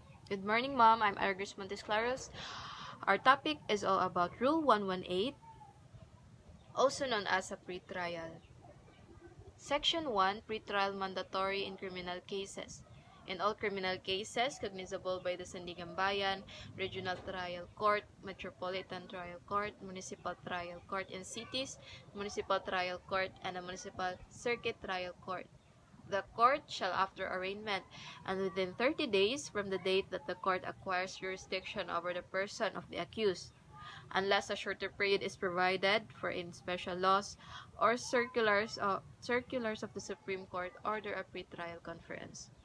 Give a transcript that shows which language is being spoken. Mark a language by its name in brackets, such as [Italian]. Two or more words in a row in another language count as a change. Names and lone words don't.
[English] Good morning, Mom. I'm Argus Montesclaros. Our topic is all about Rule 118, also known as a pretrial. Section 1, Pretrial Mandatory in Criminal Cases. In all criminal cases cognizable by the Sandigan Bayan, Regional Trial Court, Metropolitan Trial Court, Municipal Trial Court in cities, Municipal Trial Court, and a Municipal Circuit Trial Court. The court shall, after arraignment and within 30 days from the date that the court acquires jurisdiction over the person of the accused, unless a shorter period is provided for in special laws or circulars of the Supreme Court, order a pretrial conference.